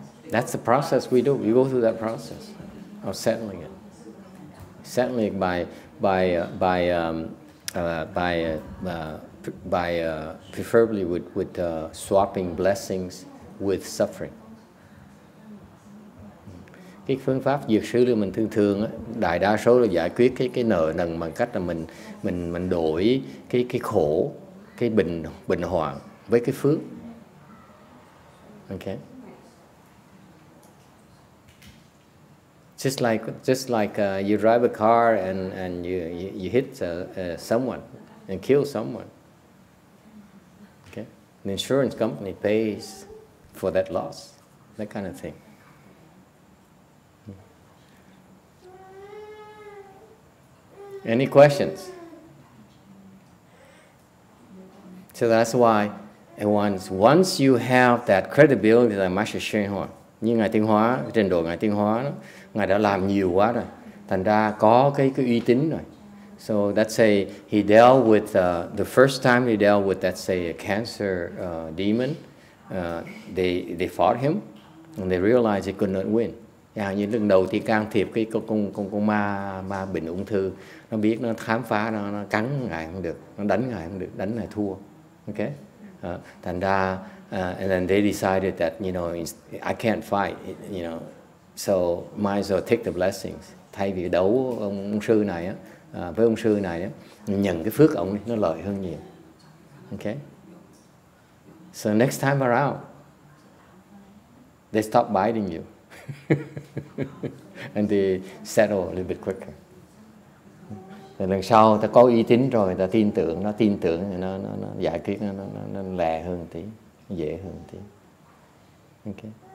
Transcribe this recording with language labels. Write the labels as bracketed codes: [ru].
[en] That's the process we do. We go through that process of settling it. Settling it by preferably with swapping blessings with suffering. [vi] Cái phương pháp dược sư là mình thường á, đại đa số là giải quyết cái nợ nần bằng cách là mình đổi cái khổ, cái bệnh hoạn với cái phước. [en] Okay. Just like you drive a car and you hit someone and kill someone. Okay, the insurance company pays for that loss, that kind of thing. Any questions? So that's why once you have that credibility like Master YongHua, [vi] như Ngài Tiến Hóa, trình độ Ngài Tiến Hóa đó, Ngài đã làm nhiều quá rồi, thành ra có cái uy tín rồi. [en] So let's say he dealt with the first time he dealt with, let's say, a cancer demon. They fought him and they realized they could not win. [vi] Như lần đầu thì can thiệp cái con ma bệnh ung thư, nó biết nó khám phá, nó cắn Ngài không được, nó đánh Ngài không được, đánh Ngài thua. [en] Okay? [vi] Thành ra [en] and then they decided that, you know, I can't fight, you know, so might as well take the blessings. [vi] Thay vì đấu ông sư này á, với ông sư này á, nhận cái phước ông nó lợi hơn nhiều. [en] Okay? So next time around, they stop biting you. And they settle a little bit quicker. [vi] Rồi lần sau ta có uy tín rồi, ta tin tưởng, nó thì nó giải quyết nó lẹ hơn tí, dễ hơn tí. Okay.